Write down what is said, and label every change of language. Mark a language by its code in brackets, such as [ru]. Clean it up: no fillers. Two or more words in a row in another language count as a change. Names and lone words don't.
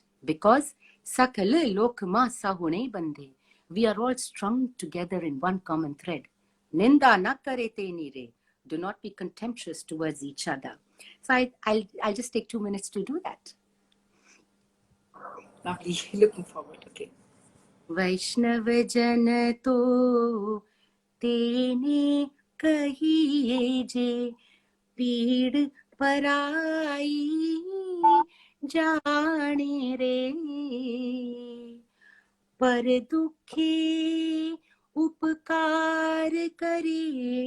[gu] Because સકળે લોકમાં સહુને વંદે. [en] We are all strung together in one common thread. [gu] નિંદા ન કરેતે નીરે. [en] Do not be contemptuous towards each other. So I'll just take 2 minutes to do that. Lovely. Looking forward. Okay. [gu] વૈષ્ણવ જન તો તેને કહીએ જે પીડ પરાઈ જાણે રે પર દુઃખે ઉપકાર કરે